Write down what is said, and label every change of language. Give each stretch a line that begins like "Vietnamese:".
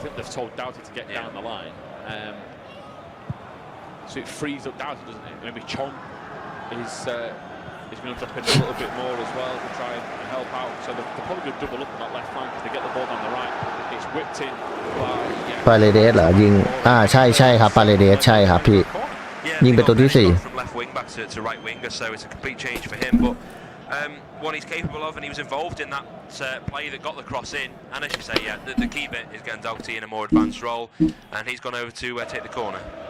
English: I think they've told Doughty to get down the line. So it frees up Doughty, doesn't it? Maybe Chong is going to drop in a little bit more as well to try and help out. So they're probably going to double up on that left flank as they get the ball down the right. It's whipped in by
Thai: ปาเลเดสเหรอยิงใช่ครับปาเลเดสใช่ครับพี่ ยิงเป็นตัวที่สี่
English: from left wing back to right winger, so it's a complete change for him. But what he's capable of, and he was involved in that play that got the cross in. And as you say, yeah, the key bit is getting Doughty in a more advanced role, and he's gone over to take the corner.